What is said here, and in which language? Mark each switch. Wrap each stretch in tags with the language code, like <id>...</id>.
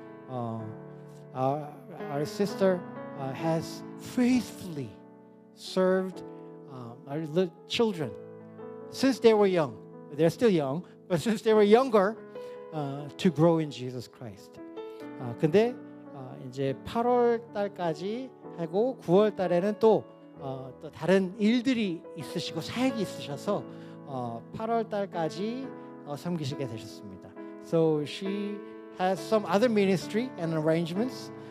<en>Our sister has faithfully served our children since they were young. They're still young, but since they were younger, to grow in Jesus Christ.</en> <ko>근데 이제 8월 달까지 하고 9월 달에는 또 다른 일들이 있으시고 사역이 있으셔서 8월 달까지 섬기시게 되셨습니다.</ko> <en>So she has some other ministry and arrangements.</en>